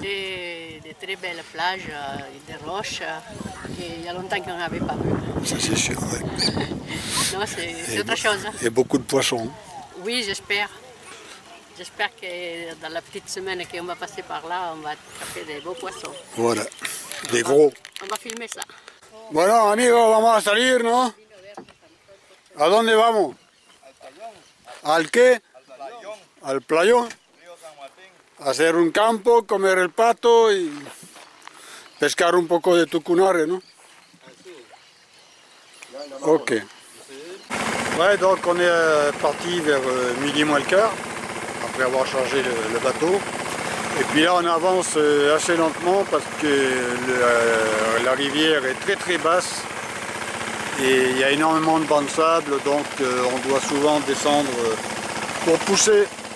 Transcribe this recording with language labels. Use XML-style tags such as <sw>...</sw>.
<fr>Des très belles plages, des roches, qu'il y a longtemps qu'on n'avait pas vu. Ça c'est sûr, ouais. Non, c'est autre chose. Et beaucoup de poissons. Oui, j'espère. J'espère que dans la petite semaine qu'on va passer par là, on va attraper des beaux poissons. Voilà, des gros. On va filmer ça.</fr> <es>Bueno, amigos, vamos a salir, ¿no? ¿A dónde vamos? ¿Al qué? Al playón. A hacer un campo, comer el pato y pescar un poco de tucunare, ¿no? Ok.</es> <fr>Ouais, donc on est parti vers midi moins le quart, après avoir chargé le bateau. Et puis là on avance assez lentement parce que la rivière est très très basse et il y a énormément de bancs de sable, donc on doit souvent descendre pour pousser.</fr>